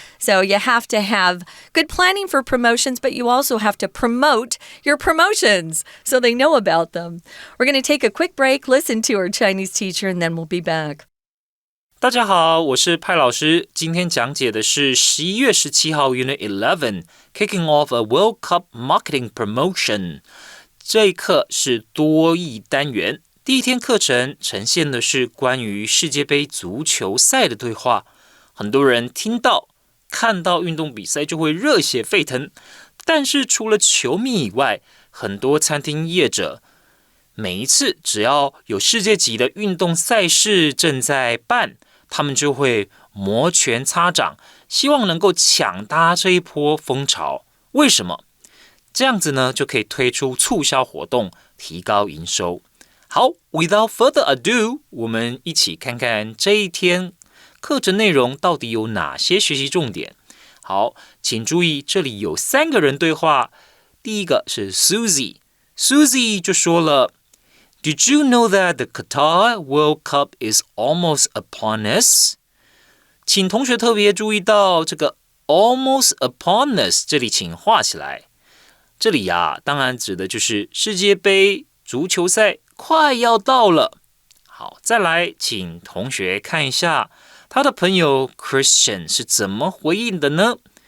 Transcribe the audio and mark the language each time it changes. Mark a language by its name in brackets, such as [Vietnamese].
[English] So you have to have good planning for promotions, but you also have to promote your promotions so they know about them. We're going to take a quick break, listen to our Chinese teacher, and then we'll be back. [Chinese] 大家好，我是派老师。今天讲解的是11月17号 Unit 11 Kicking Off a World Cup Marketing Promotion。这一课是多益单元，第一天课程呈现的是关于世界杯足球赛的对话。很多人听到、看到运动比赛就会热血沸腾，但是除了球迷以外，很多餐厅业者每一次只要有世界级的运动赛事正在办，他们就会摩拳擦掌，希望能够抢搭这一波风潮。为什么？这样子呢，就可以推出促销活动，提高营收。好 ， Without further ado，我们一起看看这一天课程内容到底有哪些学习重点。好，请注意，这里有3个人对话。第一个是 Susie 就说了 ， Did you know that the Qatar World Cup is almost upon us？请同学特别注意到这个 almost upon us，这里请画起来。这里当然指的就是世界杯足球赛快要到了。好，再来，请同学看一下他的朋友 Christian 是怎么回应的呢？